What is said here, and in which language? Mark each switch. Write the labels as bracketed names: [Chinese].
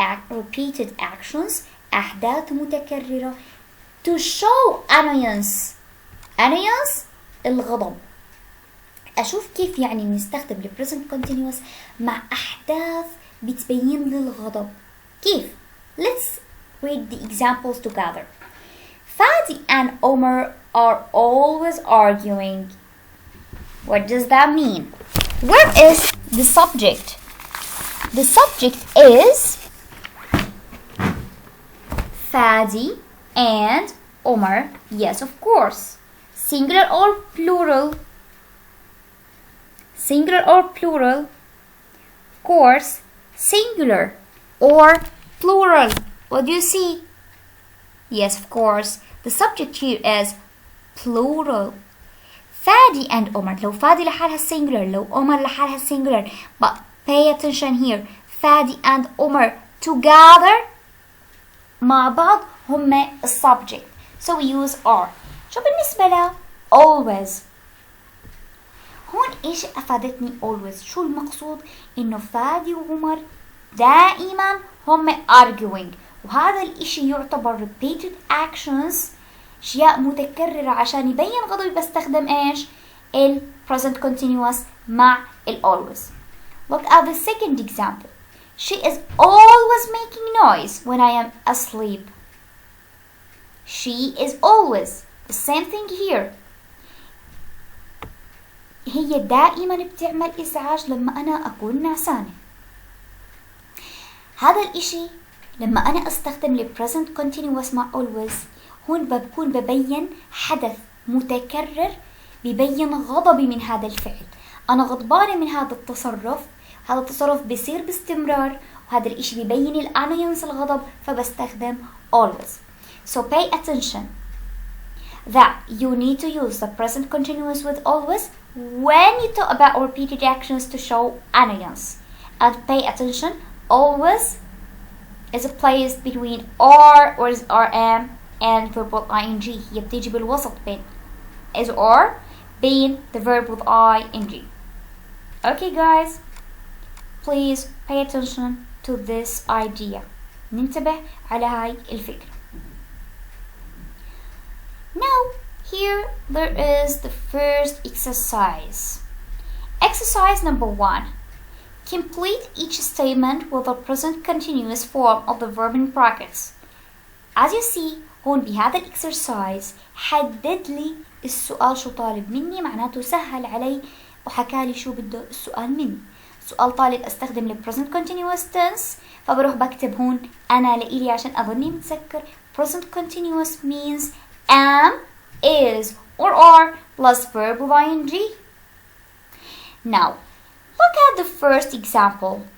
[English] repeated actions [Arabic] أحداث متكررة [English] to show annoyance. [Arabic] annoyance الغضب. أشوف كيف يعني نستخدم ال present continuous مع أحداث بتبين لي الغضب. [English] كيف؟ Let's read the examples together. Fadi and Omar are always arguing. What does that mean? Where is the subject? The subject is Fadi and Omar. Yes, of course. Singular or plural? Singular or plural? Of course, singular or plural. What do you see? Yes, of course. The subject here is plural. Fadi and Omar. [Arabic] لو فادي لحالها singular، لو Omar لحالها singular. [English] But pay attention here. Fadi and Omar together [Arabic] مع بعض هم [English] subject. So we use are. [Arabic] شو بالنسبة ل always؟ هون ايش افادتني always؟ شو المقصود؟ انه فادي وعمر دائما هم arguing، وهذا الاشي يعتبر [English] repeated actions، [Arabic] اشياء متكررة. عشان يبين غضبي بستخدم ايش؟ ال present continuous مع ال always. [English] Look at the second example. She is always making noise when I am asleep. She is always. The same thing here. [Arabic] هي دائما بتعمل إزعاج لما أنا أكون نعسانة. هذا الإشي لما أنا أستخدم ال present continuous مع always هون بكون ببين حدث متكرر ببين غضبي من هذا الفعل. أنا غضبانة من هذا التصرف، هذا التصرف بيصير باستمرار، وهذا الإشي بيبين الأناينس الغضب، فبستخدم always. [English] So pay attention that you need to use the present continuous with always when you talk about repeated actions to show annoyance. And pay attention, always is placed between are or is rm and verbal ing. [Arabic] هي بتيجي بالوسط بين is or بين the verb with ing. [English] Okay guys, please pay attention to this idea. [Arabic] ننتبه على هاي الفكرة. [English] Now here there is the first exercise. Exercise number 1. Complete each statement with the present continuous form of the verb in brackets. As you see [Arabic] هون بهذا الإكسرسايز حدد لي السؤال شو طالب مني، معناته سهل علي وحكالي شو بده السؤال مني. سؤال طالب استخدم ال present continuous tense، فبروح بكتب هون أنا لإلي عشان أظني متذكر [English] present continuous means am, is or are plus verb of ing. Now look at the first example.